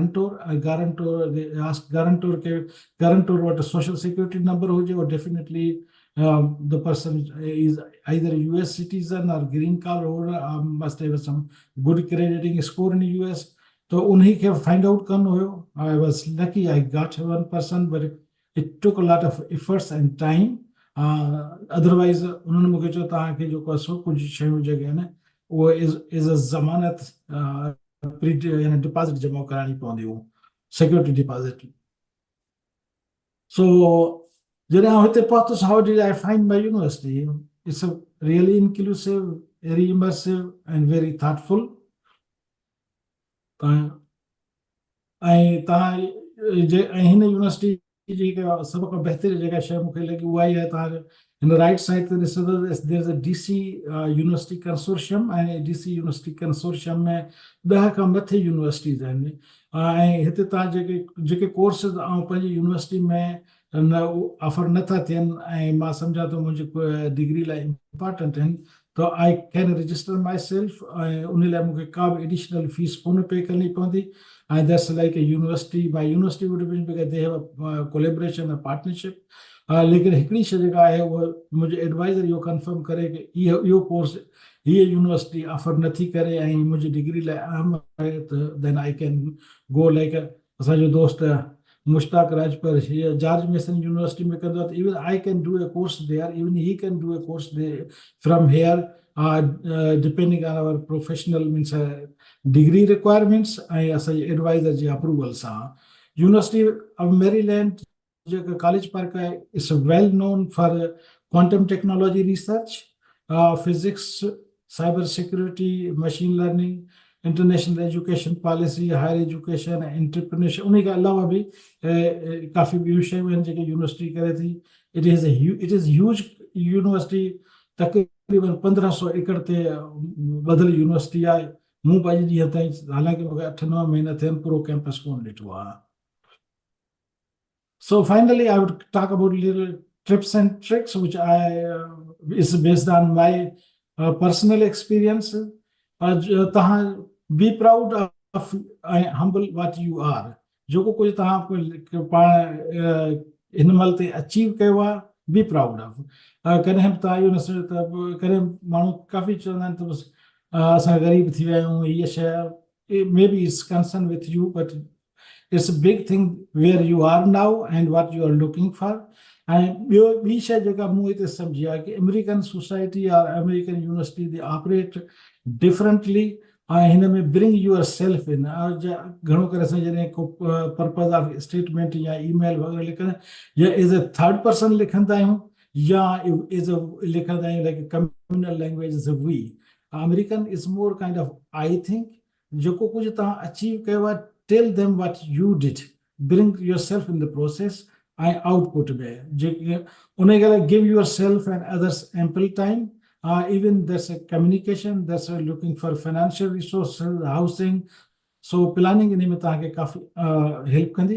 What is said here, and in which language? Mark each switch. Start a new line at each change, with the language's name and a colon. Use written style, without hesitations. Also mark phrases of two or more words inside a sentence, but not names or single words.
Sindhi: गारंटोर वटि
English: social security number
Sindhi: हुजे और
English: डेफिनेटली the person is either US citizen or green card holder or must have some good crediting score in the US
Sindhi: तो उन्हीं खे
English: find out
Sindhi: करनो हुयो
English: I was lucky I got one person but it took a lot of efforts and time otherwise
Sindhi: उन्होंने मूंखे चयो तव्हांखे जेको सो कुझु शयूं जेके आहिनि उहो
English: is a
Sindhi: ज़मानत यानी डिपॉज़िट जमा कराइणी पवंदी हुयूं
English: security deposit
Sindhi: so जॾहिं आउं हिते पहुतुसि
English: how did I find my university? It's a really inclusive, very immersive and very thoughtful.
Sindhi: ऐं तव्हां हिन यूनिवर्सिटी जी सभ खां बहितरीन जेका शइ मूंखे लॻी उहा ई आहे, तव्हां हिन
English: right side
Sindhi: ते ॾिसंदो
English: there is a
Sindhi: DC यूनिवर्सिटी कंसोर्शियम, ऐं DC यूनिवर्सिटी कंसोर्शियम में 10 खां मथे यूनिवर्सिटीज़ आहिनि, ऐं हिते तव्हां जेके कोर्सिस ऐं पंहिंजी यूनिवर्सिटी में न ऑफर नथा थियनि ऐं मां सम्झां थो मुंहिंजी डिग्री लाइ इम्पॉर्टेंट आहिनि, त
English: I can register my self,
Sindhi: ऐं उन लाइ मूंखे का बि
English: additional fees
Sindhi: कोन पे करणी पवंदी.
English: And that's like a university. My university would have been because they have a collaboration, a partnership.
Sindhi: लेकिन हिकिड़ी शइ जेका आहे उहा मुंहिंजो एडवाइज़र इहो कंफर्म करे कि इहो कोर्स हीअ यूनिवर्सिटी ऑफर नथी करे ऐं मुंहिंजी डिग्री लाइ अहम आहे, त
English: then I can go like
Sindhi: असांजो दोस्त मुश्ताक राजपर हीअ जॉर्ज मेसन यूनिवर्सिटी में कंदो आहे, त
English: even I can do a course there, even he can do a course from here, depending on our professional means degree requirements
Sindhi: ऐं असांजे एडवाइज़र जे अप्रूवल सां.
English: University of Maryland
Sindhi: जेका कॉलेज पार्क आहे
English: it's well known for quantum technology research, physics, cyber security, machine learning, international education policy, higher education, entrepreneurship,
Sindhi: उन खां अलावा बि काफ़ी ॿियूं शयूं आहिनि जेके यूनिवर्सिटी करे थी.
English: it is huge university,
Sindhi: तक़रीबन 1500 एकड़ ते ॿधल यूनिवर्सिटी आहे. मूं पंहिंजे ॾींहं ताईं, हालांकि मूंखे 8-9 महीना थियनि, पूरो कैंपस कोन ॾिठो आहे.
English: So finally, I would talk about little tips and tricks, which is based on my personal experience. Be proud of and humble what you are.
Sindhi: जो को कुछ इन महिल ते अचीव कयो आहे,
English: be proud of.
Sindhi: कॾहिं बि तव्हां इहो न सोचो त कॾहिं माण्हू काफ़ी चवंदा आहिनि त बसि असां ग़रीब थी विया आहियूं, हीअ शइ
English: may be it's concern with you, but it's a big thing where you are now and what you are looking for.
Sindhi: And ॿी शइ जेका मूं हिते सम्झी आहे कि
English: American society
Sindhi: और
English: American university they operate differently,
Sindhi: ऐं हिन में
English: bring your self in.
Sindhi: घणो करे असां जॾहिं को
English: purpose of statement
Sindhi: या ईमेल वग़ैरह लिखंदा आहियूं, या
English: as a third person
Sindhi: लिखंदा आहियूं, या
English: as a
Sindhi: लिखंदा आहियूं
English: like communal language is a we. American is more kind of I think
Sindhi: जेको कुझु तव्हां अचीव कयो आहे,
English: tell them what you did, bring yourself in the process and output में. Give yourself and others ample time. Even there's a communication, there's a looking for financial resources, housing. So planning in
Sindhi: में तव्हांखे काफ़ी help कंदी.